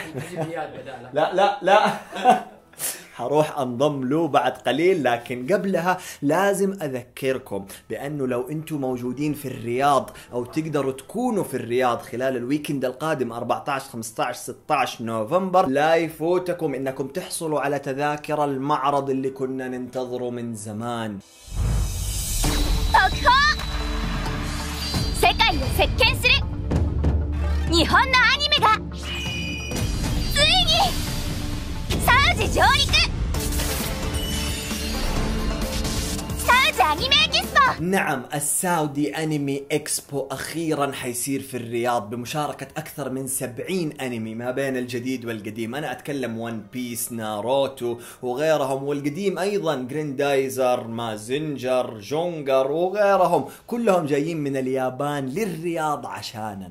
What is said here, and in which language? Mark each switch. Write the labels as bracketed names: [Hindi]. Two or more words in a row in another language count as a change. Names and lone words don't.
[Arabic] لا حروح انضم له بعد قليل، لكن قبلها لازم اذكركم بانه لو انتم موجودين في الرياض او تقدروا تكونوا في الرياض خلال الويكند القادم 14 15 16 نوفمبر، لا يفوتكم انكم تحصلوا على تذاكر المعرض اللي كنا ننتظره من زمان. [Japanese] 世界を席巻する日本のアニメがついにサウジ上陸。サウジアニメエキスポ. [Arabic] نعم، الساودي أنمي إكسبو أخيرا حيصير في الرياض بمشاركة أكثر من 70 أنمي ما بين الجديد والقديم. أنا أتكلم ون بيس، ناروتو وغيرهم، والقديم أيضا جريندايزر، مازنجر، جونجر وغيرهم، كلهم جايين من اليابان للرياض عشاننا.